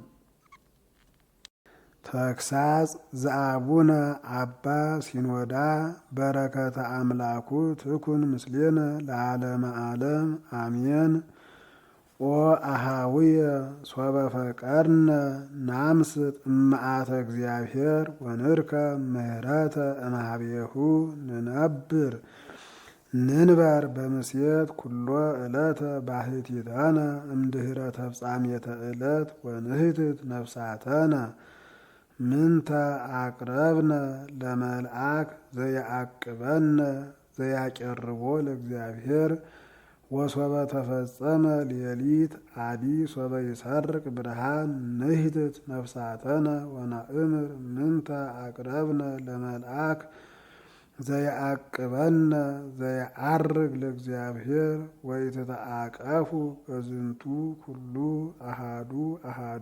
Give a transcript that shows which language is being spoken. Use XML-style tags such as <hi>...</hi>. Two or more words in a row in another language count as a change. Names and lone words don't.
<gez>ተግሳጽ ዘአቡነ አባ ሲኖዳ በረከተ አምላኩ ትኩን ምስሌነ ለዓለመ ዓለም አሜን። ኦ አሃውየ ሶበ ፈቀድነ ናምስጥ እምአተ እግዚአብሔር ወንርከ ምህረተ እምኀቤሁ ንንበር በምስየት ኩሎ ዕለተ ባሕቲታነ እምድኅረ ተፍጻሜተ ዕለት ወንህትት ነፍሳተነ ምንተ አቅረብነ ለመልአክ ዘየአቅበነ ዘያቀርቦ ለእግዚአብሔር ወሶበ ተፈጸመ ሌሊት አዲ ሶበ ይሰርቅ ብርሃን ንህትት ነፍሳተነ ወናእምር ምንተ አቅረብነ ለመልአክ ዘየአቅበነ ዘየዐርግ ለእግዚአብሔር ወይትተአቀፉ በዝንቱ ኩሉ አሃዱ አሃዱ</gez>